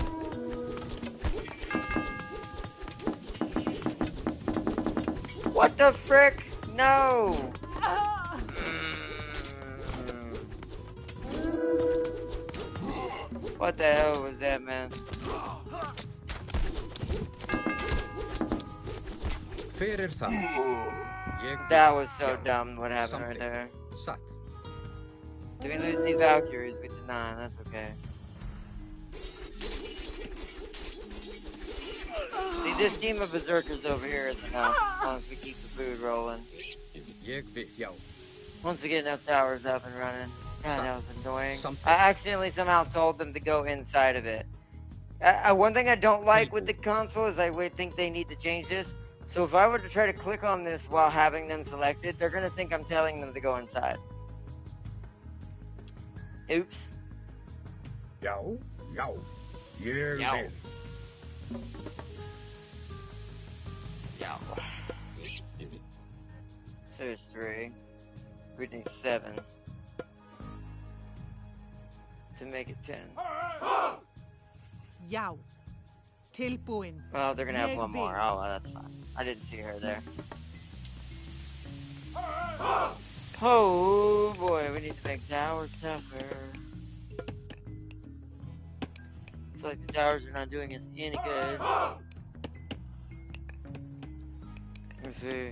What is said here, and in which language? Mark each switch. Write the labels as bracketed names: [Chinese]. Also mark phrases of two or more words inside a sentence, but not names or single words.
[English] What the frick? No! What the hell was that, man? [Icelandic] Hver það? Ég vil. [English] That was so [Icelandic] Já. [English] dumb, what happened right [Icelandic] Samþykkt. [English] there. [Icelandic] Satt. [English] Did we lose any Valkyries? We did not, that's okay. See, this team of berserkers over here is enough, as long as we keep the food rolling. [Icelandic] Ég vil. Já. [English] Once we get enough towers up and running. God, that was annoying. Something. I accidentally somehow told them to go inside of it. One thing I don't like with the console is I would think they need to change this. So if I were to try to click on this while having them selected, they're going to think I'm telling them to go inside. Oops. [Icelandic] Já, já. Ég Já. vil. [English] Yeah. So there's 3. We need 7. To make it 10. [Icelandic] Já. Tilbúin. [English] Well, they're gonna have [Icelandic] Ég [English] one more. [Icelandic] vil. [English] Oh, well, that's fine. I didn't see her there. Oh boy, we need to make towers tougher. I feel like the towers are not doing us any good. Let's see.